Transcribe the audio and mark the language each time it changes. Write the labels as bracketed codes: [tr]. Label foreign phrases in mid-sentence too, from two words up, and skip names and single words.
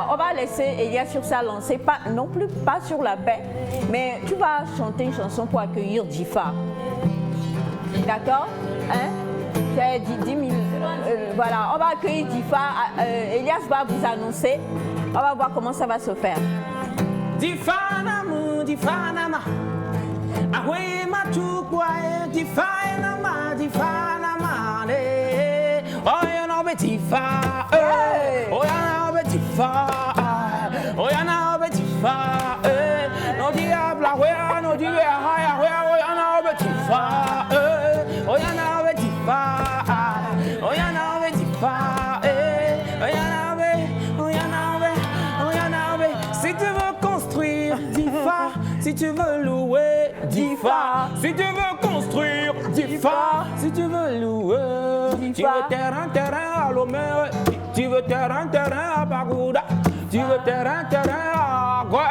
[fr] On va laisser Elias sur sa lancée, non plus pas sur la paix, mais tu vas chanter une chanson pour accueillir Difa. D'accord? Hein? C'est 10 000. Voilà, on va accueillir Difa. Elias va vous annoncer. On va voir comment ça va se faire. Difa namu, Difa nama. Ahwe matukwa, Difa nama, Difa nama. [en] Oh, you know Difa. Oh, you know Difa. Oh, you know Difa. No diabla, where no diabla, where oh, you know Difa. Oh, you know Difa. Oh, you know Difa. Oh, you know. [fr] Si tu veux construire Difa, si tu veux louer Difa, si tu veux construire Difa, si tu veux louer. Tu veux terrain à Lomé, tu veux terrain à Bagouda, tu veux terrain à quoi?